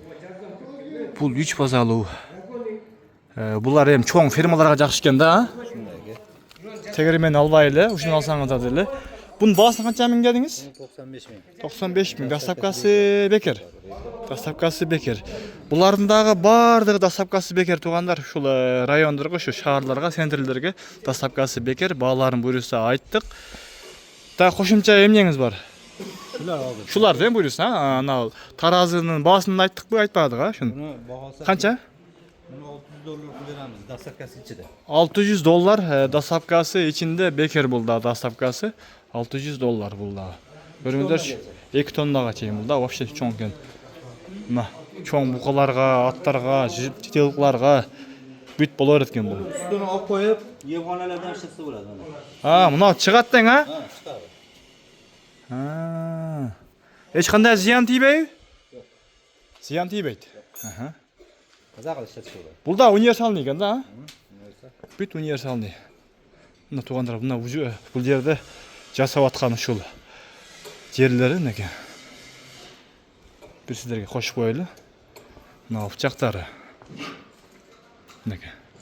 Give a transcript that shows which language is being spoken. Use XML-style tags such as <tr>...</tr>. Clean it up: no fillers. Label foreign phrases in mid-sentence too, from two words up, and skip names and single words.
<ky>Бул 3 базалуу. Булар эми чоң фермаларга жакшы экен да, а?</ky> <uz>Shunday aka.</uz> <ky>Тегермен албай эле, ушуну алсаңыздар деле. Бунун баасын канча миң дедиңиз?</ky> <uz>95 ming.</uz> <ky>95 миң. Доставкасы бекер. Доставкасы бекер. Булардын дагы бардыгы доставкасы бекер туугандар. Ушул райондорго, ушу шаарларга, центрлерге доставкасы бекер. Бааларын буйруса айттык. Та кошумча эмнеңиз бар?</ky> <uz>Shular hozir.</uz> <ky>Шулар дем буйруса, анау таразынын баасын айттыкпы, айтпадык, а? Шуну.</ky> <uz>Buni bahosi</uz> <ky>Канча?</ky> <uz>buni $600 beramiz, dostavkasi ichida.</uz> <ky>$600 доставкасы ичинде бекер бул да доставкасы. $600 бул да. Көрүңүздөр, 2 тоннага чейин бул да, вообще чоң экен. Мына чоң букаларга, аттарга, жителкларга бүт боло берет экен бул.</ky> <uz>Ustini olib qo'yib, yevxonalardan ishlatsa bo'ladi mana.</uz> <ky>Мына чыгат дең, а?</ky> <uz>Chiqadi.</uz> <ky>Эч кандай зыян тийбейби? Зыян тийбейт.</ky> <uz>Maza qilib ishlatsa</uz> <ky>Бул да универсалный экен да, а? Бүт универсалный. Мына туугандар, мына бул жерде жасап аткан ушул жерлери неке. Бир сиздерге кошуп коелу. Мына бычактары. Неке.</ky>